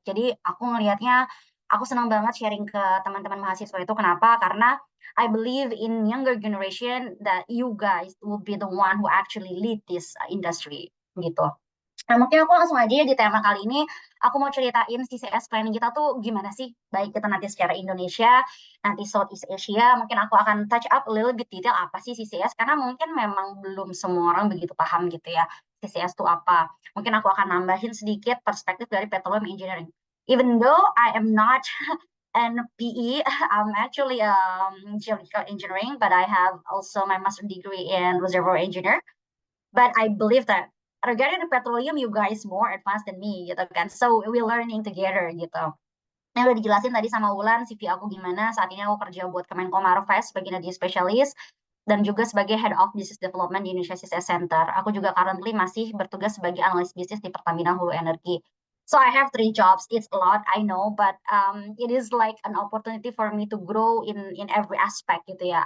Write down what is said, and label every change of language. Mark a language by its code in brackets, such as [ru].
[id] Jadi aku ngelihatnya, aku senang banget sharing ke teman-teman mahasiswa itu. Kenapa? [en] Karena I believe in younger generation that you guys will be the one who actually lead this industry gitu. [id] Nah, mungkin aku langsung aja ya di tema kali ini, aku mau ceritain CCS planning kita tuh gimana sih, baik kita nanti secara Indonesia, nanti Southeast Asia, mungkin aku akan [en] touch up a little bit [id] detail apa sih CCS, karena mungkin memang belum semua orang begitu paham gitu ya, CCS itu apa. Mungkin aku akan nambahin sedikit perspektif dari petroleum engineering. [en] Even though I am not an PE, I'm actually geological engineering, but I have also my master degree in reservoir engineer. But I believe that regarding the petroleum, you guys more advanced than me gitu kan. So we learning together [id] gitu. Yang udah dijelasin tadi sama Wulan, CV aku gimana. Saat ini aku kerja buat Kemenko Marves sebagai energy specialist dan juga sebagai Head of Business Development di Indonesia CCS Center. Aku juga currently masih bertugas sebagai analis bisnis di Pertamina Hulu Energi. [en] So I have 3 jobs. It's a lot, I know, but it is like an opportunity for me to grow in every aspect gitu ya.